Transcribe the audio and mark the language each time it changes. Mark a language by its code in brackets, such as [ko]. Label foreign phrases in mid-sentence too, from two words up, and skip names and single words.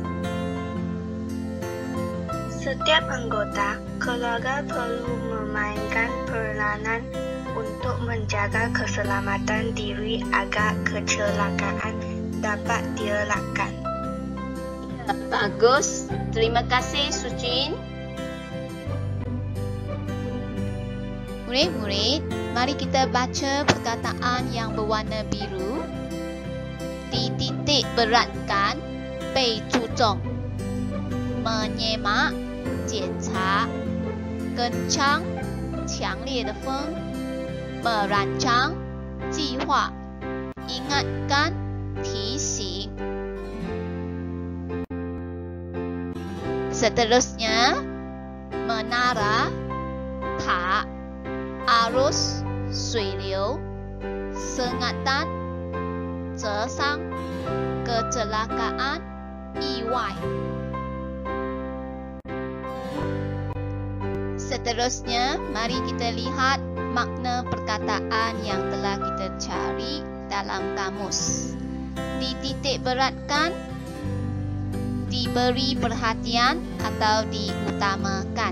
[ms] Setiap anggota keluarga perlu memainkan peranan untuk menjaga keselamatan diri agar kecelakaan dapat dielakkan. Bagus, terima kasih Sujin. Murid-murid, mari kita baca perkataan yang berwarna biru. Dititik beratkan, [zh] 被注重 menyemak 检查 kencang 强烈的风 merancang 计划 ingatkan 提醒 [ms] seterusnya menara 塔 arus 水流 sengatan 折伤 kecelakaan 意外。Seterusnya, mari kita lihat makna perkataan yang telah kita cari dalam kamus. Dititik beratkan diberi perhatian atau diutamakan.